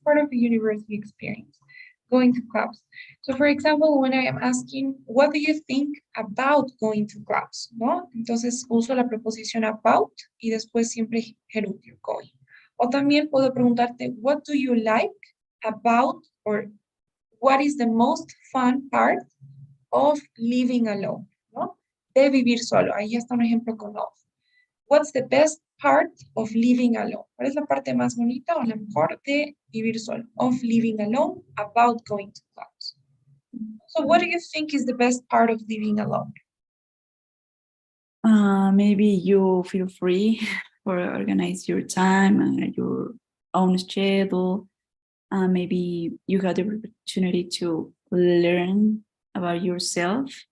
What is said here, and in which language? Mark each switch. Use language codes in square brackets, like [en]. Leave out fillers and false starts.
[en] Part of the university experience, going to clubs. So, for example, when I am asking, what do you think about going to clubs? [es] ¿No? Entonces uso la preposición about y después siempre gerundio, going. O también puedo preguntarte, [en] what do you like about, or what is the most fun part of living alone? [es] ¿No? De vivir solo. Ahí está un ejemplo con of. [en] What's the best part of living alone? [es] ¿Cuál es la parte más bonita o la mejor de vivir solo? [en] Of living alone, about going to clubs. So what do you think is the best part of living alone? Maybe you feel free for organize your time and your own schedule. Maybe you have the opportunity to learn about yourself.